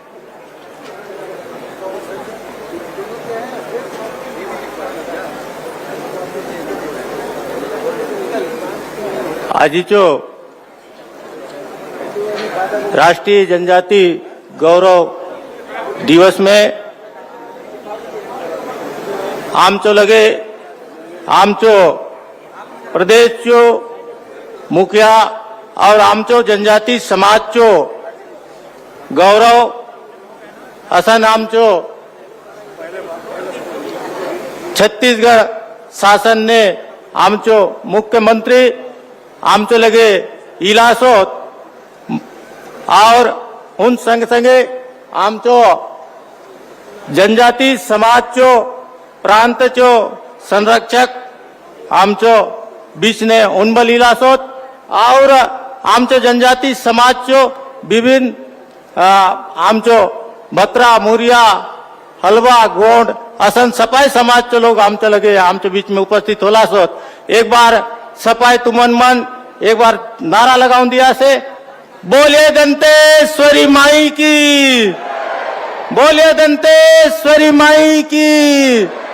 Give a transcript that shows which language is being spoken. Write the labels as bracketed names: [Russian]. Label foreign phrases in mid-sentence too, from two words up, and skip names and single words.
[Halbi] आजीचो राष्ट्रीय जनजाति गौरव दिवस में आमचो लगे आमचो प्रदेश चो मुखिया और आमचो जनजाति समाज चो गौरव असन आमचो छत्तीसगढ़ शासन ने आमचो मुख्यमंत्री आमचो लगे इलासोत और उन संग संगे आमचो जनजाति समाज चो प्रांत चो संरक्षक आमचो बीच ने उनबल इलासोत और आमचो जनजाति समाज चो विभिन्न आमचो भत्रा मुरिया हलवा गोंड असन सपाई समाज चो लोग आमचो लगे आमचो बीच में उपस्थित होला सोत। एक बार सपाई तुमन मन एक बार नारा लगाऊं दिया से बोले दंतेश्वरी माई की, बोले दंतेश्वरी माई की।